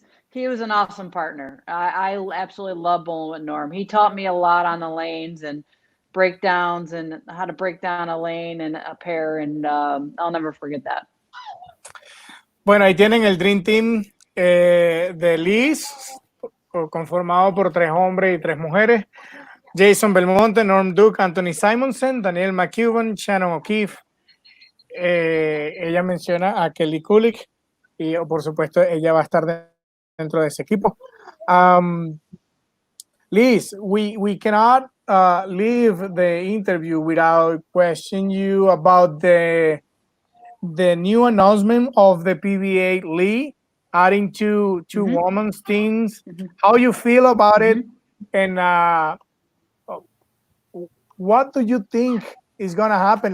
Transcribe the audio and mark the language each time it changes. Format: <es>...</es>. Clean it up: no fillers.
<en>He was an awesome partner. I absolutely love bowling with Norm. He taught me a lot on the lanes and breakdowns and how to break down a lane and a pair, and I'll never forget that.</en> <es>Bueno, ahí tienen el Dream Team de Liz, conformado por 3 hombres y 3 mujeres. Jason Belmonte, Norm Duke, Anthony Simonson, Daniel McEwen, Shannon O'Keefe. Ella menciona a Kelly Kulick y por supuesto ella va a estar dentro de ese equipo.</es> <en>Liz, we cannot leave the interview without questioning you about the new announcement of the PBA League, adding two women's teams. How you feel about it, and what do you think is going to happen?</en>